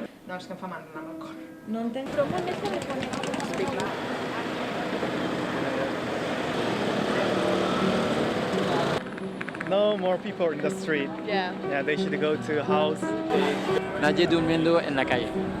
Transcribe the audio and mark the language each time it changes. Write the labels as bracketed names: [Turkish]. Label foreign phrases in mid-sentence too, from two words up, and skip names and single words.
[Catalan] No, és que em fa mandra amb el cor. No entenc. Però molt més que [Spanish] me pone... [Catalan] Sí, clar. [English] No more people in the street. Yeah. Yeah, they should go to house. [Spanish] Nadie durmiendo en la calle.